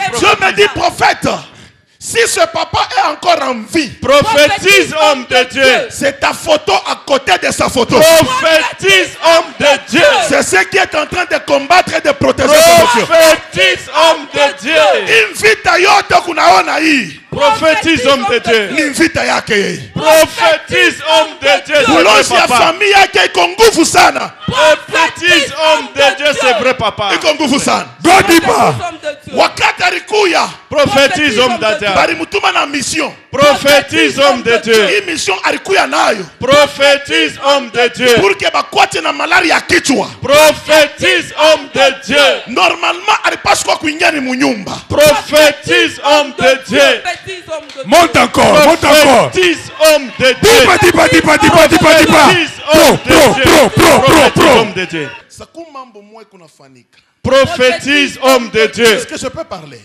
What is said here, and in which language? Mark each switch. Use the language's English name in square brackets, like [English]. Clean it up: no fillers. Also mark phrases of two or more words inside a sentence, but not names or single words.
[French] Dieu me dit, prophète, si ce papa est encore en vie, prophétise, homme de Dieu. C'est ta photo à côté de sa photo. Prophétise, homme de Dieu. C'est ce qui est en train de combattre et de protéger ce monsieur. Prophétise, homme de Dieu. [Swahili] Invita yote kunaona hii. [French] Prophétise, homme de Dieu. [Swahili] Invita yake. [French] Prophétise, homme de Dieu. [Swahili] Ulozi ya familia yake iko nguvu sana. [French] Prophétise, homme de Dieu, c'est vrai, papa. [Swahili] Iko nguvu sana. Godiba. Wakati alikuya. [French] Prophétise, homme de Dieu. [Swahili] Balimutuma na mission. [French] Prophétise, homme de Dieu. [Swahili] Hii mission alikuya nayo. [French] Prophétise, homme de Dieu. Pour que [Swahili] bakwate na malaria ya kichwa. [French] Prophétise, homme de Dieu. [Swahili] Normalement alipaswa kuingia ni munyumba. [French] Prophétise, homme de Dieu. Monte encore, monte encore. Prophétise, homme de Dieu. Homme de Dieu. Prophétise, homme de Dieu. Est-ce que je peux parler?